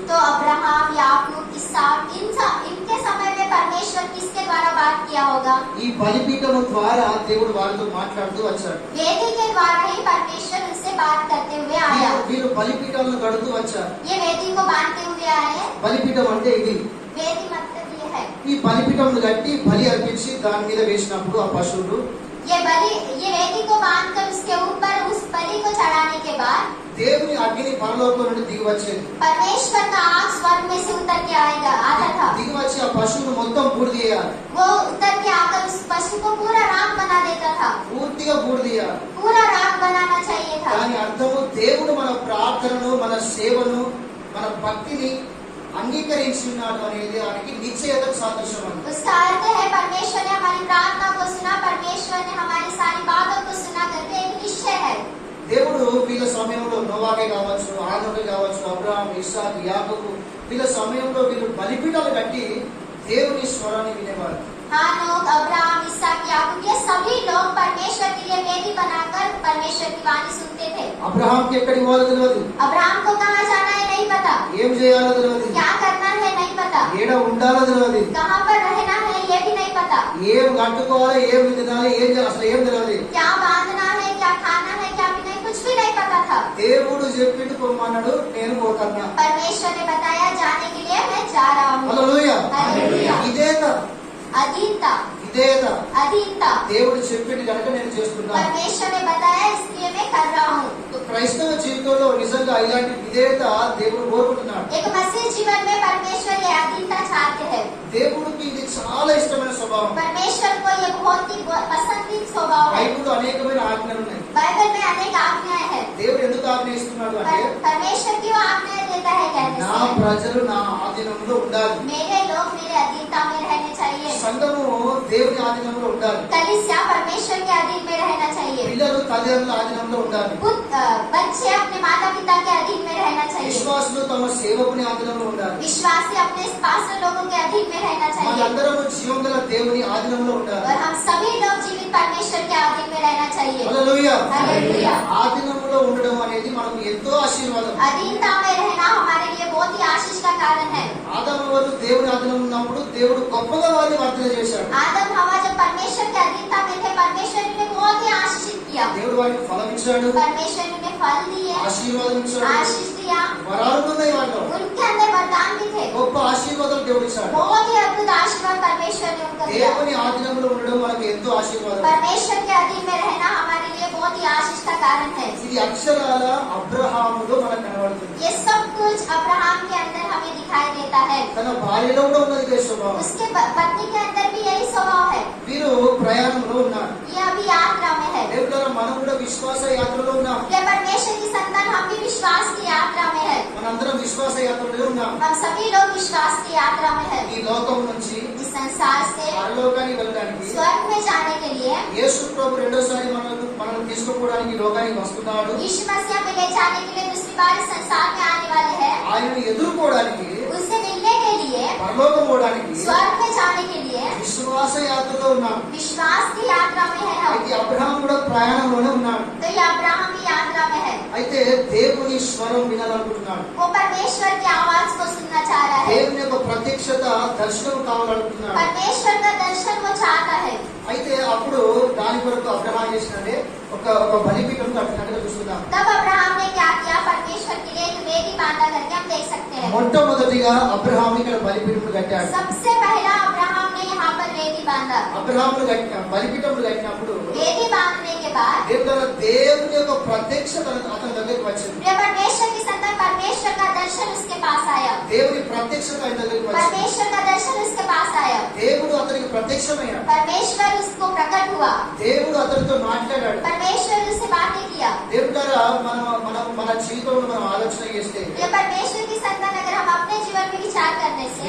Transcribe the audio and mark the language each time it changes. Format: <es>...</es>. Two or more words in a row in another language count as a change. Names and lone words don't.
<hi>तो अब्राहम, याकूब, इसहाक इनके समय में परमेश्वर किसके द्वारा बात किया होगा।</hi> <te>ఈ బలిపీఠము ద్వారా దేవుడు వారితో మాట్లాడుతూ వచ్చాడు.</te> <hi>वेदी के द्वारा ही परमेश्वर उनसे बात करते हुए आया।</hi> <te>వీరు బలిపీఠాలను కడుతూ వచ్చారు.</te> <hi>ये वेदी को बांधते हुए आए।</hi> <te>బలిపీఠం అంటే ఇది.</te> <hi>वेदी मतलब ये है।</hi> <te>ఈ బలిపీఠమును కట్టి బలి అర్పించి దాని మీద వేసినప్పుడు ఆ పశువులు</te> <hi>ये वेदी को बांधकर उसके ऊपर उस बलि को चढ़ाने के बाद</hi> <te>దేవుని అగ్ని పరలోకం నుండి దిగి వచ్చేది.</te> <hi>परमेश्वर का आग स्वर्ग में से उतर के आता था।</hi> <te>దిగి వచ్చి ఆ పశువును మొత్తం బూడిదీయాలి.</te> <hi>वो उतर के आकर उस पशु को पूरा राख बना देता था।</hi> <te>పూర్తిగా బూడిదీయాలి.</te> <hi>पूरा राख बनाना चाहिए था।</hi> <te>దాని అర్థము దేవుడు మన ప్రార్థనను, మన సేవను, మన భక్తిని అంగీకరించున్నాడు అనేది ఆయనకి నిశ్చయతకు సాదృశ్యం అండి.</te> <hi>उसका अर्थ है परमेश्वर ने हमारी प्रार्थना को सुना, परमेश्वर ने हमारी सारी बातों को सुना करके एक निश्चय है।</hi> <te>దేవుడు వీళ్ళ సమయంలో నోవాకే కావచ్చు, ఆనోకే కావచ్చు, అబ్రహాం, ఇస్సాకు, యాకోబు వీళ్ళ సమయంలో వీళ్ళు బలిపీఠాలు కట్టి దేవుని స్వరాన్ని వినేవారు.</te> <hi>हानोक, अब्राहम, इसहाक, याकूब ये सभी लोग परमेश्वर के लिए वेदी बनाकर परमेश्वर की वाणी सुनते थे।</hi> <te>అబ్రహాంకి ఎక్కడికి పోవాలో తెలియదు,</te> <hi>अब्राहम को कहाँ जाना है नहीं पता,</hi> <te>ఏం చేయాలో తెలియదు,</te> <hi>क्या करना है नहीं पता,</hi> <te>ఏడ ఉండాలో తెలియదు,</te> <hi>कहाँ पर रहना है ये भी नहीं पता,</hi> <te>ఏం కట్టుకోవాలి, ఏం తినాలి, ఏం చేయాలి అసలు ఏం తెలియదు.</te> <hi>क्या बांधना है, क्या खाना है, क्या पीना है, कुछ भी नहीं पता था।</hi> <te>దేవుడు చెప్పిండు పొమ్మన్నాడు, నేను పోతున్నా.</te> <hi>परमेश्वर ने बताया जाने के लिए मैं जा रहा हूँ।</hi> <te>హల్లెలూయా.</te> <hi>हालेलुया।</hi> <te>ఇదేదా</te> <hi>अधीनता,</hi> <te>ఇదేదా</te> <hi>अधीनता</hi> <te>దేవుడు చెప్పిండు కనుక నేను చేస్తున్నాను.</te> <hi>परमेश्वर ने बताया इसलिए मैं कर रहा हूँ।</hi> <te>క్రైస్తవ జీవితంలో నిజంగా ఇలాంటి విధేయత దేవుడు కోరుకుంటున్నాడు.</te> <hi>एक मसीह जीवन में परमेश्वर ये अधीनता चाहते हैं।</hi> <te>దేవుడికి ఇది చాలా ఇష్టమైన స్వభావం.</te> <hi>परमेश्वर को ये बहुत ही पसंदीदा स्वभाव है।</hi> <te>బైబిల్లో అనేకమైన ఆజ్ఞలు ఉన్నాయి.</te> <hi>बाइबल में अनेक आज्ञाएं हैं।</hi> <te>దేవుడు ఎందుకు ఆజ్ఞ ఇస్తున్నాడు అంటే</te> <hi>परमेश्वर क्यों आज्ञाएं देता है कहने</hi> <te>నా</te> <hi>से</hi> <te>ప్రజలు నా ఆధీనంలో ఉండాలి.</te> <hi>मेरे लोग मेरे अधीनता में रहने चाहिए।</hi> <te>సంఘము దేవుని ఆధీనంలో ఉండాలి.</te> <hi>कलीसिया परमेश्वर के अधीन में रहना चाहिए।</hi> <te>పిల్లలు తల్లిదండ్రుల ఆధీనంలో ఉండాలి.</te> <hi>बच्चे अपने माता पिता के अधीन में रहना चाहिए।</hi> <te>విశ్వాసులు తమ సేవకుని ఆధీనంలో ఉండాలి.</te> <hi>विश्वासी अपने पास्टर लोगों के अधीन में रहना चाहिए।</hi> <te>మనందరము జీవం గల దేవుని ఆధీనంలో ఉండాలి.</te> <hi>और हम सभी लोग जीवित परमेश्वर के अधीन में रहना चाहिए।</hi> <te>హల్లెలూయా.</te> <hi>हालेलुया।</hi> <te>ఆధీనంలో ఉండడం అనేది మనకు ఎంతో ఆశీర్వాదం.</te> <hi>अधीनता में रहना हमारे लिए बहुत ही आशीष का कारण है।</hi> <te>ఆదాము వారు దేవుని ఆధీనంలో ఉన్నప్పుడు దేవుడు గొప్పగా వారిని వర్ధన చేశాడు.</te> <hi>आदम हवा जब परमेश्वर के अधीनता में थे, परमेश्वर ने उन्हें बहुत ही आशीषित किया।</hi> <te>దేవుడు వారికి ఫలం ఇచ్చాడు,</te> <hi>परमेश्वर ने उन्हें फल दिए,</hi> <te>ఆశీర్వాదం ఇచ్చాడు,</te> <hi>आशीष दिया।</hi> <te>వరాలు ఉన్నాయి వాళ్ళు.</te> <hi>उनके अंदर वरदान भी थे।</hi> <te>గొప్ప ఆశీర్వాదాలు దేవుడు ఇచ్చాడు.</te> <hi>बहुत ही अद्भुत आशीर्वाद परमेश्वर ने उनको दिया।</hi> <te>దేవుని ఆధీనంలో ఉండడం మనకు ఎంతో ఆశీర్వాదం.</te> <hi>परमेश्वर के अधीन में रहना हमारे लिए बहुत ही आशीष का कारण है।</hi> <te>ఇది అక్షరాల అబ్రహాములో మనకు కనబడుతుంది.</te> <hi>ये सब कुछ अब्राहम के अंदर हमें दिखाई देता है।</hi> <te>తన భార్యలో కూడా ఉన్నది ఇదే స్వభావం.</te> <hi>उसके पत्नी के अंदर भी यही स्वभाव है।</hi> <te>వీరు ప్రయాణంలో ఉన్నారు.</te> <hi>ये అभी यात्रा में है।</hi> <te>దేవుడారా మనం కూడా విశ్వాస యాత్రలో ఉన్నాం.</te> <hi>ये परमेश्वर की संतान हम भी विश्वास की यात्रा में है।</hi> <te>మనందరం విశ్వాస యాత్రలో ఉన్నాం.</te> <hi>हम सभी लोग विश्वास की यात्रा में है।</hi> <te>ఈ లోకం నుంచి</te> <hi>इस संसार से</hi> <te>పరలోకానికి వెళ్ళడానికి</te> <hi>स्वर्ग में जाने के लिए</hi> <te>యేసు ప్రభు రెండోసారి మనల్ని తీసుకుపోవడానికి ఈ లోకానికి వస్తున్నాడు.</te> <hi>यीशु मसीह में ले जाने के लिए दूसरी बार इस संसार में आने वाले हैं।</hi> <te>ఆయనను ఎదుర్కోవడానికి,</te> <hi>उससे मिलने के लिए,</hi> <te>పరలోకం పోవడానికి</te> <hi>स्वर्ग में जाने के लिए</hi> <te>విశ్వాస యాత్రలో ఉన్నాం.</te> <hi>विश्वास की यात्रा में है हम।</hi> <te>అయితే అబ్రహాం కూడా ప్రయాణంలోనే ఉన్నాడు.</te> <hi>तो ये अब्राहम की यात्रा में है।</hi> <te>అయితే దేవుని స్వరం వినాలనుకుంటున్నాడు.</te> <hi>वो परमेश्वर की आवाज को सुनना चाह रहा है।</hi> <te>దేవుని యొక్క ప్రత్యక్షత దర్శనం కావాలనుకుంటున్నాడు.</te> <hi>परमेश्वर का दर्शन वो चाहता है।</hi> <te>అయితే అప్పుడు దాని కొరకు అబ్రహాం చేసినట్టే ఒక బలిపీఠం కట్టినట్టుగా చూస్తున్నాం.</te> <hi>तब अब्राहम ने क्या किया? परमेश्वर के लिए एक वेदी बांधा करके हम देख सकते हैं।</hi> <te>మొట్టమొదటిగా అబ్రహాం ఇక్కడ బలిపీఠం కట్టాడు.</te> <hi>सबसे पहला अब्राहम ने यहाँ पर वेदी बांधा।</hi> <te>అబ్రహాములు కట్టిన బలిపీఠములు కట్టినప్పుడు</te> <hi>वेदी बांधने के बाद</hi> <te>దేవుని యొక్క ప్రత్యక్షత అతని దగ్గరికి వచ్చింది.</te> <hi>जब परमेश्वर की संतान परमेश्वर का दर्शन उसके पास आया।</hi> <te>దేవుని ప్రత్యక్షత ఆయన దగ్గరికి వచ్చింది.</te> <hi>परमेश्वर का दर्शन उसके पास आया।</hi> <te>దేవుడు అతనికి ప్రత్యక్షమయ్యాడు.</te> <hi>परमेश्वर उसको प्रकट हुआ।</hi> <te>దేవుడు అతనితో మాట్లాడాడు.</te> <hi>परमेश्वर उससे बातें किया।</hi> <te>దేవుడు ద్వారా మన జీవితంలో మనం ఆలోచన చేస్తే</te> <hi>ये परमेश्वर की संतान अगर हम अपने जीवन में विचार करने से</hi>